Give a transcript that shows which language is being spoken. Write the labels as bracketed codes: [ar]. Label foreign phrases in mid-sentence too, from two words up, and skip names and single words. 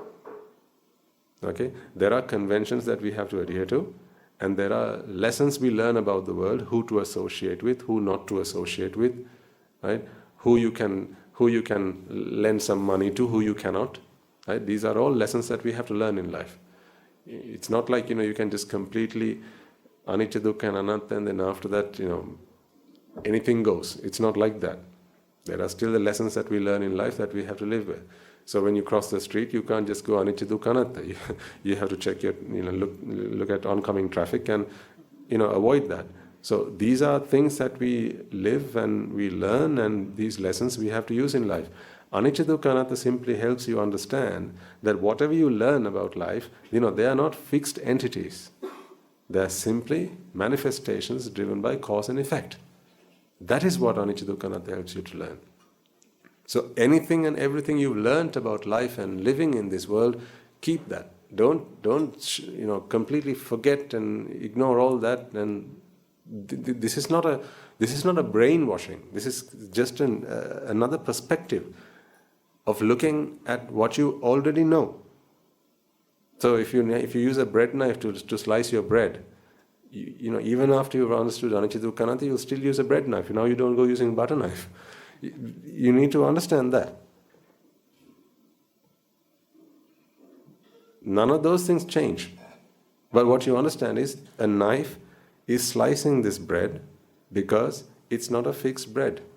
[en] Okay, there are conventions that we have to adhere to, and there are lessons we learn about the world: who to associate with, who not to associate with, right? Who you can lend some money to, who you cannot. Right? These are all lessons that we have to learn in life. It's not like you can just completely [pi] anicca, dukkha and anatta, [en] and then after that anything goes. It's not like that. There are still the lessons that we learn in life that we have to live with. So when you cross the street, you can't just go [pi] anicca, dukkha, anatta. [en] You have to check your look at oncoming traffic and avoid that. So these are things that we live and we learn, and these lessons we have to use in life. [pi] Anicca, dukkha, anatta [en] simply helps you understand that whatever you learn about life, they are not fixed entities. They are simply manifestations driven by cause and effect. That is what [pi] anicca, dukkha, anatta [en] helps you to learn. So anything and everything you've learned about life and living in this world, keep that. Don't completely forget and ignore all that. And this is not a brainwashing. This is just another perspective of looking at what you already know. So if you use a bread knife to slice your bread, even after you've understood [pi] anicca, dukkha, anatta, [en] you'll still use a bread knife. Now you don't go using butter knife. You need to understand that. None of those things change. But what you understand is a knife is slicing this bread because it's not a fixed bread.